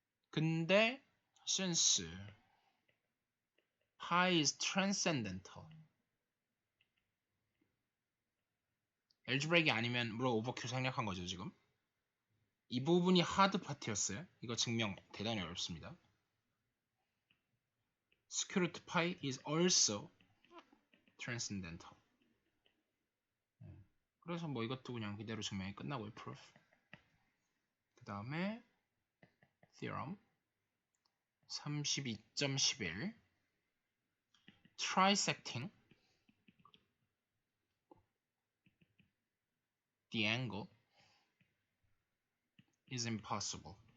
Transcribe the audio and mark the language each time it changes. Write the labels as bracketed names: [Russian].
[Korean] 근데 [English] since pi is transcendental [Korean] 알지브레이크 아니면 물론 오버큐 생략한 거죠 지금. 이 부분이 하드 파트였어요. 이거 증명 대단히 어렵습니다. [English] square root pi is also transcendental. [Korean] 그래서 뭐 이것도 그냥 그대로 증명이 끝나고요. [English] proof. [Korean] 그 다음에 [English] theorem 32.11 trisecting the angle is impossible.